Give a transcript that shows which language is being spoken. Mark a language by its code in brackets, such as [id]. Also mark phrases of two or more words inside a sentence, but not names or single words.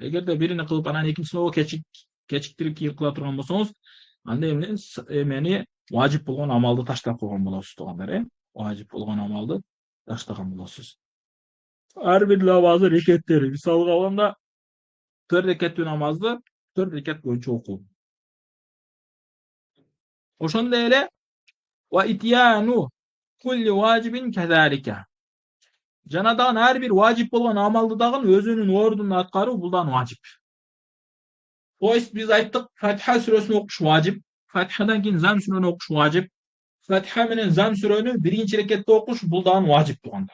[ky] Эгерде бирини кылып анан экинчисине кечиктирип кийин кыла турган болсоңуз, анда эмени важип болгон амалды таштап койгон болосуз туугандар. Важип болгон амалды таштаган болосуз. Ар бир намаздын рекеттери, мисалга алганда 4 рекеттүү намазды 4 рекет боюнча окуу. Ошондой эле [ar] وإتيان كل واجب كذلك. [ky] Жана дагы ар бир важип болгон амалды дагы өзүнүн ордунда аткаруу бул дагы важип. То есть биз айттык, Фатиха сүрөсүн окуш важип, Фатихадан кийин Зам сүрөнү окуш важип, Фатиха менен Зам сүрөнү биринчи рекетте окуш бул дагы важип туугандар.